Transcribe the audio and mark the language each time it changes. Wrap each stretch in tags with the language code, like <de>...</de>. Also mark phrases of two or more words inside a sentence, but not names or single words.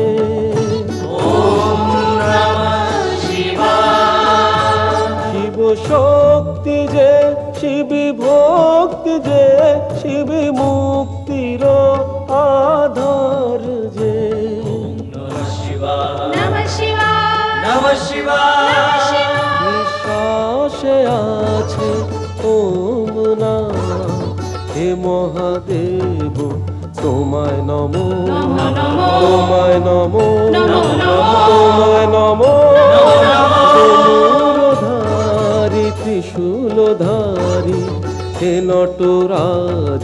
<sa>ওম নমঃ শিবায়।</sa> <bn>শিব শক্তি যে, শিবী ভক্তি যে, শিবী মুক্তির আধার যে।</bn> <sa>নমঃ শিবায়, নমঃ শিবায়, নমঃ শিবায়।</sa> <bn>নিঃশ্বাসে আছে ওম নাম, হে মহাদেব তোমায় নমো, তোমায় নমো, তোমায় নমো। তনুরধারী ত্রিশূলধারী, হে নটরাজ</bn>